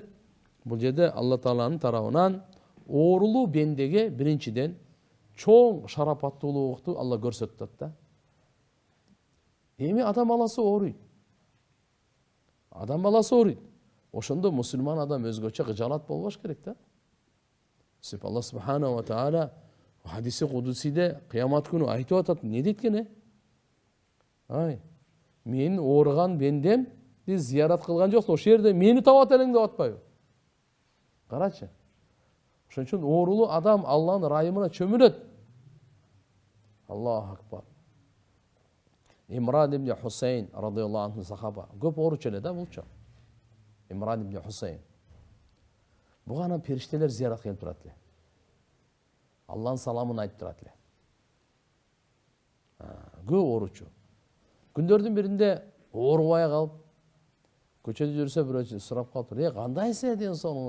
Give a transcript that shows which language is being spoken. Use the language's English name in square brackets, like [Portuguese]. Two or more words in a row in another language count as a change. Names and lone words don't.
[Kyrgyz] Бул жерде Алла Тааланын тарабынан оорулуу бендеге биринчиден чоң шарапаттуулукту Алла көрсөтүп да. Эми адам баласы ооруйт. Адам баласы ооруйт. Ошондо мусулман адам өзгөчө кыжалат болбош керек да. [Arabic] الله سبحانه وتعالى [Kyrgyz] хадиси кудусиде кыямат күнү айтып атат. Не дейт экен? Ай, мен ооруган бендемди зыярат кылган жоксуң, ошол жерде мени табат элең деп атпайбы? Карачы. Ошон үчүн оорулуу адам Алланын райымына чөмүлөт. [Arabic] الله أكبر. [Kyrgyz] Имран ибн Хусейн [Arabic] رضي الله عنه [Kyrgyz] сахаба. Көп ооручу эле да булчу. Имран ибн Хусейн. Буга анан периштелер зыяратка келип турат эле. Алланын саламын айтып турат эле. Көп ооручу. Күндөрдүн биринде оорубай калып, көчөдө жүрсө бирөө сурап калыптыр: "Кандайсың ден соолугуңуз?"